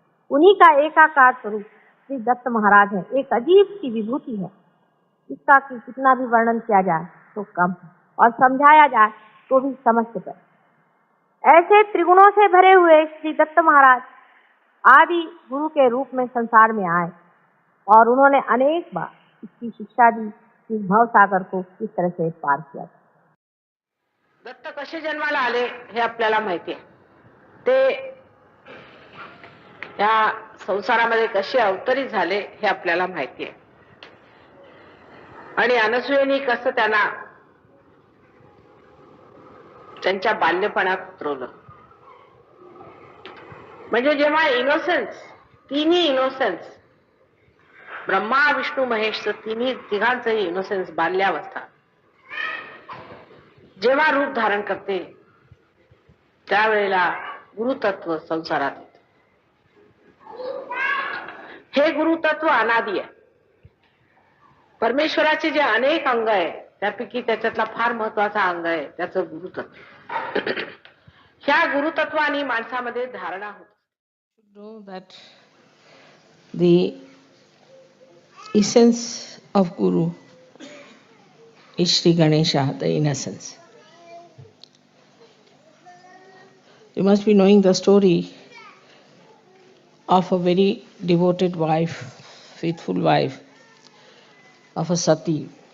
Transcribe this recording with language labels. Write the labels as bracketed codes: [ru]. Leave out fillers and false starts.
[hi] उन्हीं का एकाकार स्वरूप श्री दत्त महाराज है। एक अजीब सी विभूति है, इसका कि कितना भी वर्णन किया जाए तो कम है और समझाया जाए तो भी समझ से परे। ऐसे त्रिगुणों से भरे हुए श्री दत्त महाराज आदि गुरु के रूप में संसार में आए और उन्होंने अनेक बार इसकी शिक्षा दी, इस भव सागर को किस तरह से पार किया। [mr] दत्त कसे जन्माला आले हे आपल्याला माहिती आहे, ते या संसारामध्ये कसे अवतरित झाले हे आपल्याला माहिती आहे आणि अनसूयेने कसं त्यांना त्यांच्या बाल्यपणात उतरवलं. म्हणजे जेव्हा इनोसेन्स, तिन्ही इनोसेन्स, ब्रह्मा विष्णू महेशचं तिघांचंही इनोसेन्स बाल्यावस्था जेव्हा रूप धारण करते त्यावेळेला गुरुतत्व संसारात येते. हे गुरुतत्व अनादी आहे. परमेश्वराचे जे अनेक अंग आहे त्यापैकी त्याच्यातला फार महत्वाचा अंग आहे त्याचं गुरुतत्व. ह्या गुरुतत्वाने माणसामध्ये धारणा होते. [en] Know that the essence of Guru is Sri Ganesha, the innocence. You must be knowing the story of a very devoted wife, faithful wife of a sati.